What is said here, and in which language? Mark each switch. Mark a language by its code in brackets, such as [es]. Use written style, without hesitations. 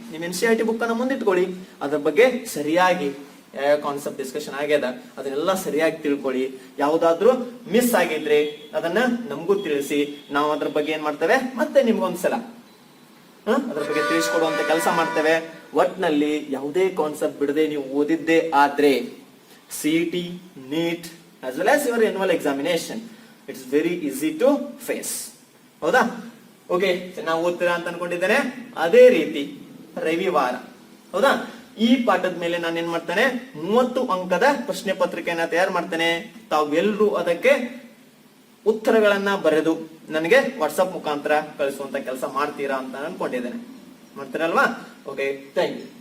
[kn] ನಿಮ್ NCERT book ಅನ್ನ ಮುಂದಿಟ್ಕೊಳ್ಳಿ, ಅದ್ರ ಬಗ್ಗೆ ಸರಿಯಾಗಿ ಯಾವ ಕಾನ್ಸೆಪ್ಟ್ ಡಿಸ್ಕಷನ್ ಆಗ್ಯದ ಅದನ್ನೆಲ್ಲ ಸರಿಯಾಗಿ ತಿಳ್ಕೊಳ್ಳಿ. ಯಾವ್ದಾದ್ರು ಮಿಸ್ ಆಗಿದ್ರೆ ಅದನ್ನ ನಮಗೂ ತಿಳಿಸಿ, ನಾವು ಅದ್ರ ಬಗ್ಗೆ ಏನ್ ಮಾಡ್ತೇವೆ ಮತ್ತೆ ನಿಮ್ಗೊಂದ್ಸಲ ಅದ್ರ ಬಗ್ಗೆ ತಿಳಿಸ್ಕೊಡುವಂತ ಕೆಲಸ ಮಾಡ್ತೇವೆ. ಒಟ್ನಲ್ಲಿ ಯಾವುದೇ ಕಾನ್ಸೆಪ್ಟ್ ಬಿಡದೆ ನೀವು ಓದಿದ್ದೇ ಆದ್ರೆ [en] CET, NEET as well as your annual examination, it's very easy to face. [kn] ಹೌದಾ, ಓಕೆ, ಚೆನ್ನಾಗಿ ಓದ್ತೀರಾ ಅಂತ ಅನ್ಕೊಂಡಿದ್ದೇನೆ. ಅದೇ ರೀತಿ ರವಿವಾರ ಹೌದಾ, ಈ ಪಾಠದ ಮೇಲೆ ನಾನು ಏನ್ ಮಾಡ್ತೇನೆ, 30 ಅಂಕದ ಪ್ರಶ್ನೆ ಪತ್ರಿಕೆಯನ್ನ ತಯಾರು ಮಾಡ್ತೇನೆ. ತಾವೆಲ್ಲರೂ ಅದಕ್ಕೆ ಉತ್ತರಗಳನ್ನ ಬರೆದು ನನಗೆ ವಾಟ್ಸ್ಆಪ್ ಮುಖಾಂತರ ಕಳಿಸುವಂತ ಕೆಲಸ ಮಾಡ್ತೀರಾ ಅಂತ ಅನ್ಕೊಂಡಿದ್ದೇನೆ. ಮಾಡ್ತೀರಲ್ವಾ? Okay, thank you.